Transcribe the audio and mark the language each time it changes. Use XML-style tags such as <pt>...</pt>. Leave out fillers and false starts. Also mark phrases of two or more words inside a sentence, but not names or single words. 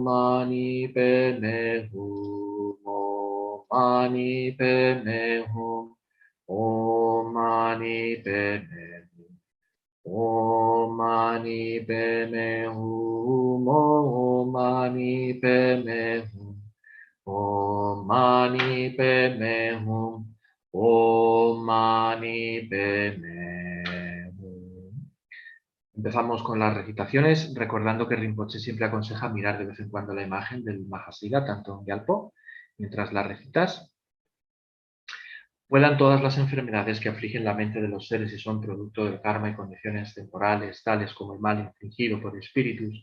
<sa>मणि पद्मे हूँ, ॐ मणि पद्मे हूँ, ॐ मणि पद्मे हूँ, ॐ मणि पद्मे हूँ. ॐ मणि पद्मे हूँ। ॐ मणि पद्मे हूँ. ॐ मणि पद्मे हूँ.</sa> <es>Empezamos con las recitaciones, recordando que Rinpoche siempre aconseja mirar de vez en cuando la imagen del Mahasiddha, Thangtong Gyalpo, mientras la recitas. Vuelan todas las enfermedades que afligen la mente de los seres y son producto del karma y condiciones temporales, tales como el mal infligido por espíritus.</es>